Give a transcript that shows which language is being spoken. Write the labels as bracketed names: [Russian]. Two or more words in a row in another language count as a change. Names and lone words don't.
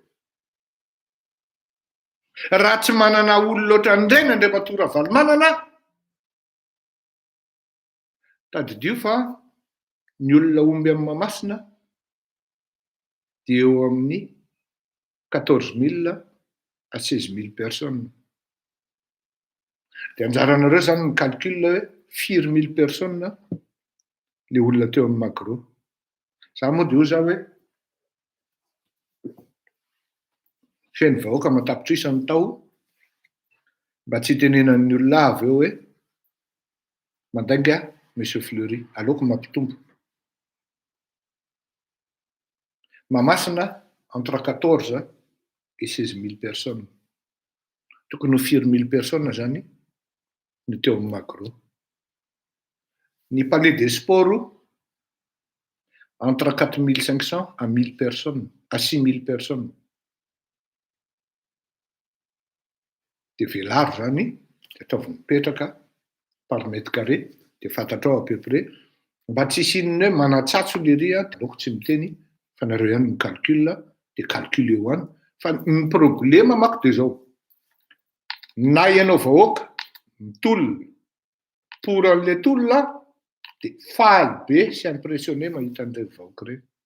[Malagasy] Raha tsy manana olo loatra indray ny Andriamatoa Ravalomanana, tadidio fa ny olona omby amin'ny Mahamasina dia eo amin'ny [French] 14 000 à 16 000 personnes. [Malagasy] Dia anjaranareo zany ny calcul hoe 4 000 personnes le olona teo amin'ny Macro. Za moa dia io za hoe feno vahoaka matapitra isany tao mba tsy tenenan'ny olona avy eo hoe mandainga Monsieur Fleury, aleoko mampitombo. [French] Mahamasina entre 14 et 16 000 personnes. [Malagasy] Tokony ho 4 000 personnes zany no teo amin'ny Macro. [French] Ny palais des sports entre 4 500 à 1000 personnes, à 6 000 personnes. [Malagasy] Dia velaro zany, dia ataovy mipetraka [French] par mètre carré, [Malagasy] dia fantatrao [French] à peu près. [Malagasy] Mba tsy isinony hoe manatsatso le ry dia aleoko tsy miteny fa nareo ihany ny calcul, dia calcul eo any. Fa ny problema manko dia zao. Na ianao vahoaka mitolona pour an'le tolona dia faly be sy impressionné mahita an'ireny vahoaka ireny.